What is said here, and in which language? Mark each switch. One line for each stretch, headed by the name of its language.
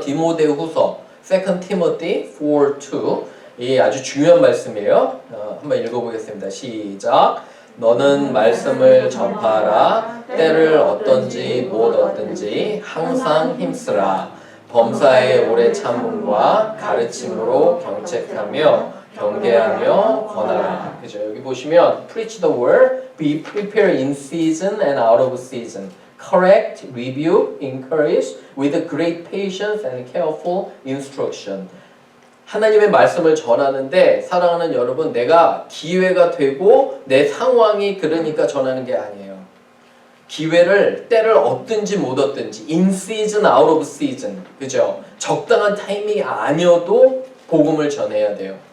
Korean: 디모데후서 2 Timothy 4:2 이 아주 중요한 말씀이에요. 한번 읽어보겠습니다. 시작. 너는 말씀을 전파하라. 때를 얻든지 못 얻든지 항상 힘쓰라. 범사의 오래 참음과 가르침으로 경책하며 경계하며 권하라. 그죠? 여기 보시면
English: preach the word, be prepared in season and out of season. Correct, rebuke, encourage with great patience and careful instruction.
Korean: 하나님의 말씀을 전하는데 사랑하는 여러분, 내가 기회가 되고 내 상황이 그러니까 전하는 게 아니에요. 기회를 때를 얻든지 못 얻든지
English: in season, out of season.
Korean: 그죠? 적당한 타이밍이 아니어도 복음을 전해야 돼요.